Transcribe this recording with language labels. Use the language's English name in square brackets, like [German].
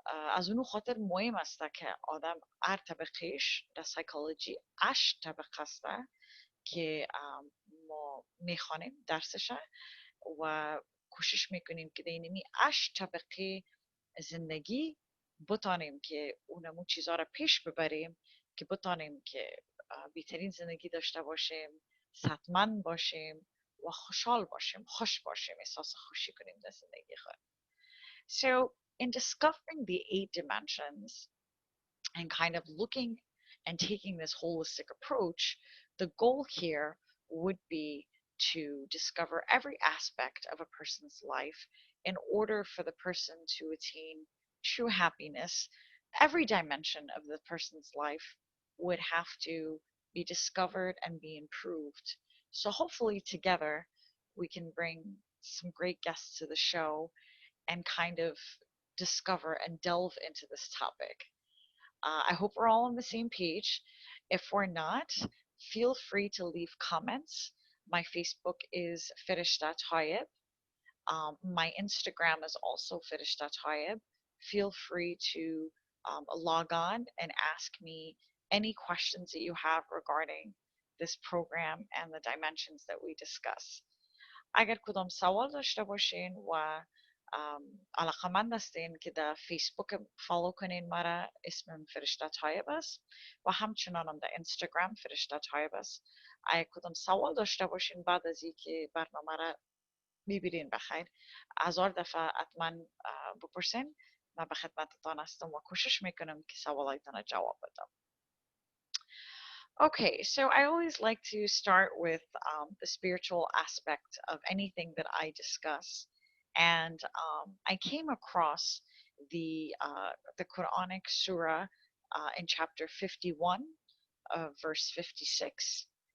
[Persian] از اونو خاطر مهم است که آدم هر طبقهش در سایکولوژی 8 طبقه است که ما میخوانیم درسش و کوشش میکنیم که اینمی 8 طبقه زندگی بتانیم که اونمون چیزها را پیش ببریم که بتانیم که بهترین زندگی داشته باشیم، صحتمند باشیم و خوشحال باشیم، خوش باشیم، احساس خوشی کنیم در زندگی خود. [English] So in discovering the 8 dimensions and kind of looking and taking this holistic approach, the goal here would be to discover every aspect of a person's life in order for the person to attain true happiness. Every dimension of the person's life would have to be discovered and be improved. So, hopefully, together, we can bring some great guests to the show and kind of discover and delve into this topic. I hope we're all on the same page. If we're not, feel free to leave comments. My Facebook is Firish.Tayyib. My Instagram is also Firish.Tayyib. Feel free to log on and ask me any questions that you have regarding this program and the dimensions that we discuss. [Persian] اگر کدام سوال داشته باشین و علاقمند هستین که در فیسبوک فالو کنین مرا، اسمم فرشته طایب است و همچنان هم در اینستاگرام فرشته طایب است. اگر کدام سوال داشته باشین بعد از اینکه برنامه را میبینین بخیر، 1000 دفعه حتما بپرسین. من به خدمتتان هستم و کوشش میکنم که سوالایتان را جواب بدم. [English] Okay, so I always like to start with the spiritual aspect of anything that I discuss, and I came across the Quranic surah in chapter 51, verse 56.